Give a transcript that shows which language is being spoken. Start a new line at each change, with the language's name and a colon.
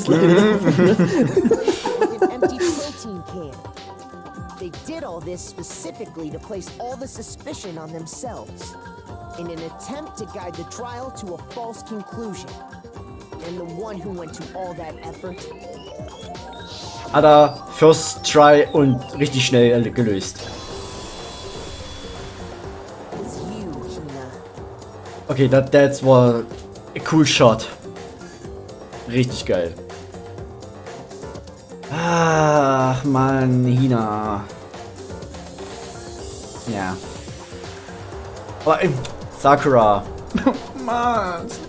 English: With an empty protein can. They did all this specifically to place all the suspicion on themselves, in an attempt to guide the trial to a false conclusion. And the one who went to all that effort
German: Hat er First Try und richtig schnell gelöst.
English: was you, Hina. Okay, that
German: war
English: a cool shot.
German: Richtig geil. Ach, Mann, Hina. Ja. Aber Sakura. Mann.